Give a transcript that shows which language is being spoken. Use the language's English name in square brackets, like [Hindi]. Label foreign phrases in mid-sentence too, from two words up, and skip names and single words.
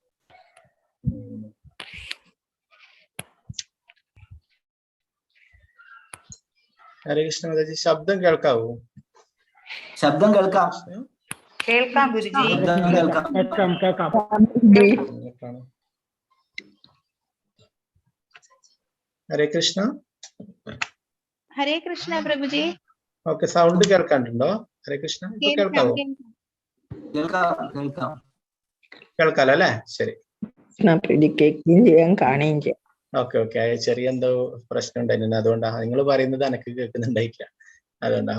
[Malayalam] ഹരേ കൃഷ്ണ മാതാജി ശബ്ദം കേൾക്കാവോ? ശബ്ദം കേൾക്കാം കേൾക്കാം ഗുരുജി കേൾക്കാം ഹരേ കൃഷ്ണ [Hindi] हरे कृष्ण प्रभु जी [English] okay sound [Malayalam] കേൾക്കാനുണ്ടോ? ഹരേ കൃഷ്ണ ഇപ്പൊ കേൾക്കാവോ? കേൾക്കാലോ അല്ലേ? ശരി [English] okay okay [Malayalam] ചെറിയ എന്തോ പ്രശ്നം ഉണ്ടായിരുന്നു അതുകൊണ്ടാണ് നിങ്ങൾ പറയുന്നത് എനിക്ക് കേൾക്കുന്നുണ്ടായില്ല അതുകൊണ്ടാ.